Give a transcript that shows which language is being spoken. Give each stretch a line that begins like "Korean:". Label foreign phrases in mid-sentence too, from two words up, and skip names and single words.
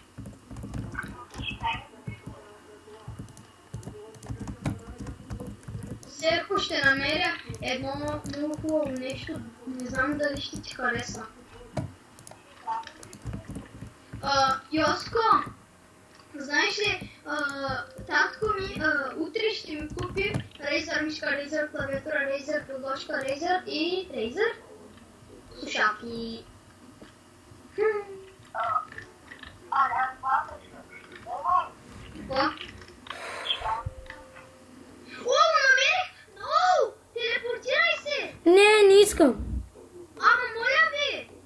Bulgarian: Серко ще намеря едно много хубаво нещо, не знам дали ще ти хареса. Йоско, знаеш ли, татко ми утре ще ми купи Razer мишка, Razer клавиатура, Razer подложка, Razer и Razer слушалки. Какво? О, намерих! О, телепортирай се! Не искам. Ама моля ви!